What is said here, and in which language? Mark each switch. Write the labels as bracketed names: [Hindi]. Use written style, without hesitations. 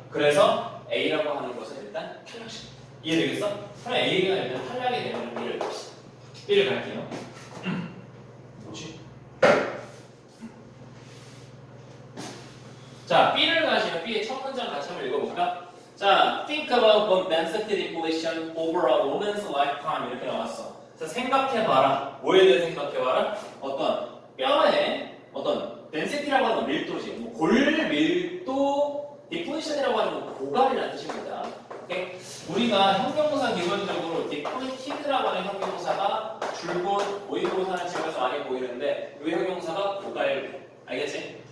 [Korean] 그래서 A라고 하는 것은 일단 탈락시킵니다. 이해되겠어? 그럼 A가 일단 탈락이 되면 B를 갑시다. B를 갈게요. 뭐지? 자, B를 가시면 B의 첫 문장 같이 한번 읽어볼까? [English] 자, think about bone density depletion over a woman's lifetime [Korean] 이렇게 나왔어. 자, 생각해봐라. 뭐에 대해 생각해봐라? 어떤 뼈에 어떤 density라고 하는 건 밀도지. 뭐 골밀도 depletion이라고 하는 건 고갈이라는 뜻입니다. 오케이? 우리가 형용사 기본적으로 depleted라고 하는 형용사가 줄곧 모의고사는 집에서 많이 보이는데 이 형용사가 고갈. 알겠지?